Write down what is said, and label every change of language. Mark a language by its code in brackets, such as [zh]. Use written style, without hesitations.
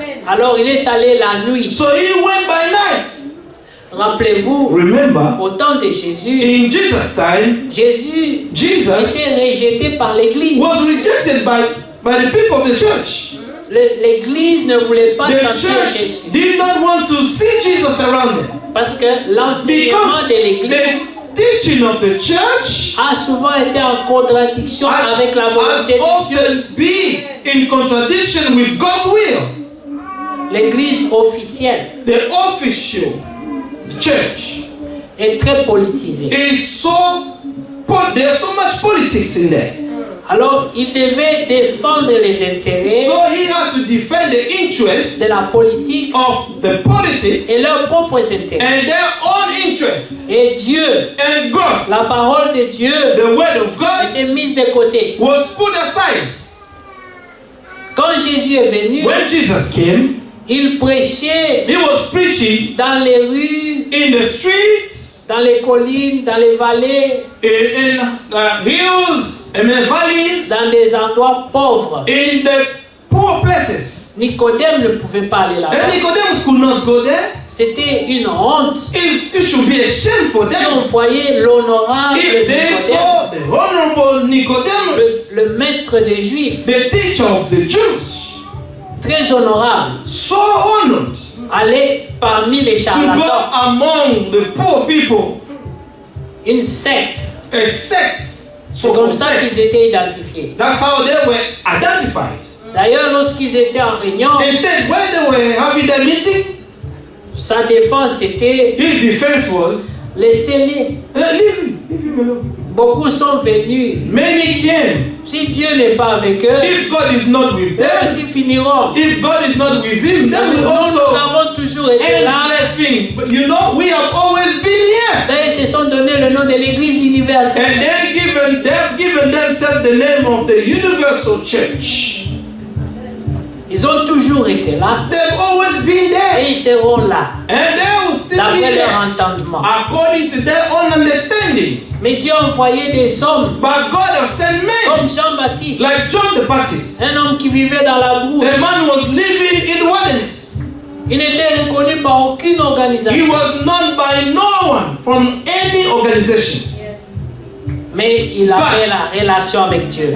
[fr] Alors il est allé la nuit. [en] So he went by night. [fr] Rappelez-vous, [en] Remember, [fr] au temps de Jésus, [en] in Jesus' time, [fr] Jésus [en] Jesus [fr] était rejeté par l'église. [en] was rejected by the people of the church. [fr] L'église ne voulait pas [en] The [fr] sentir [en] church [fr] Jésus [en] did not want to see Jesus around them [fr] parce que l'enseignement [en] because [fr] de l'église [en] the teaching of the church [fr] a souvent été en contradiction [en] has [fr] avec la volonté de Dieu. [en] often been in contradiction with God's will. [fr] L'église officielle [en] The official church [fr] est très politisée. [en] is there's so much politics in there. [fr] Alors, il devait défendre les intérêts [en] So he had to defend the interests [fr] de la politique [en] of the politics [fr] et leurs propres intérêts. [en] and their own interests. [fr] Et Dieu, [en] And God, [fr] la parole de Dieu, [en] the word of God, [fr] était mise de côté. [en] was put aside. [fr] Quand Jésus est venu, [en] When Jesus came, [fr] il prêchait [en] he was preaching [fr] dans les rues, [en] in the streets, [fr] dans les collines, dans les vallées, [en] in hills, and in valleys, [fr] dans des endroits pauvres. [en] in the poor places. [fr] Nicodème ne pouvait pas aller [en] And [fr] là-bas. [en] Nicodemus could not go there. [fr] C'était une honte [en] It should be a shame for [fr] si on [en] them [fr] voyait l'honorable [en] if they [fr] Nicodème, [en] saw the honorable Nicodemus, [fr] le maître des Juifs, [en] the teacher of the Jews, [fr] très honorable, [en] so honored [fr] aller parmi les [en] to go [fr] charlatans, [en] among the poor people, [fr] une secte. [en] a sect. [fr] C'est comme ça qu'ils étaient identifiés. [en] That's how they were identified. [fr] D'ailleurs, lorsqu'ils étaient en réunion, [en] Instead, when they were having their meeting, [fr] sa défense était [en] his defense was, [fr] laissez-les. [en] leave him alone. [fr] Beaucoup sont venus. [en] Many came. [fr] Si Dieu n'est pas avec eux, [en] If God is not with [fr] eux [en] them, [fr] aussi finiront. [en] if God is not with him, then [fr] Nous [en] we also [fr] avons toujours été [en] end [fr] là. [en] laughing. But you know, we have always been here. [fr] D'ailleurs, ils se sont donné le nom de l'Église universelle. [en] And they've given themselves the name of the Universal Church. [fr] Ils ont toujours été là [en] They've always been there. [fr] ils seront là, [en] And they will still be [fr] d'après leur [en] there [fr] entendement. [en] according to their own understanding. [fr] Mais Dieu a envoyé des hommes [en] But God has sent men [fr] comme Jean-Baptiste, [en] like John the Baptist. [fr] un homme qui vivait dans la boue. [en] The man was living in wilderness. [fr] Il n'était reconnu par aucune [en] He [fr] organisation, [en] was known by no one from any organization. [fr] mais il avait la relation avec Dieu.